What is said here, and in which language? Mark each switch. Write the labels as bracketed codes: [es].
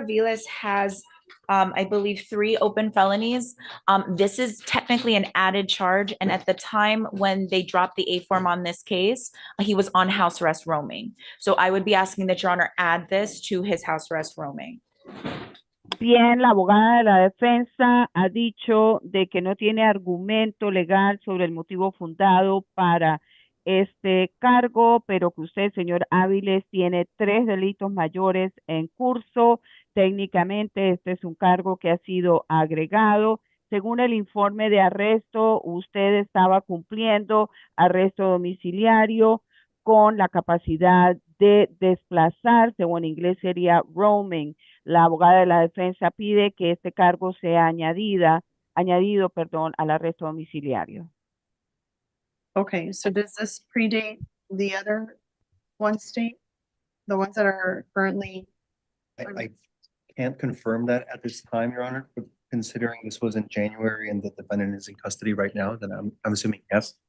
[en] Aviles has, I believe, 3 open felonies. This is technically an added charge. And at the time when they dropped the A form on this case, he was on house arrest roaming. So I would be asking that Your Honor add this to his house arrest roaming. [es] Bien, la abogada de la defensa ha dicho de que no tiene argumento legal sobre el motivo fundado para este cargo, pero que usted, señor Áviles, tiene 3 delitos mayores en curso. Técnicamente, este es un cargo que ha sido agregado. Según el informe de arresto, usted estaba cumpliendo arresto domiciliario con la capacidad de desplazarse, o en inglés sería roaming. La abogada de la defensa pide que este cargo sea añadido, al arresto domiciliario. [en] Okay, so does this predate the other one state? The ones that are currently? I can't confirm that at this time, Your Honor, but considering this was in January and the defendant is in custody right now, then I'm assuming yes.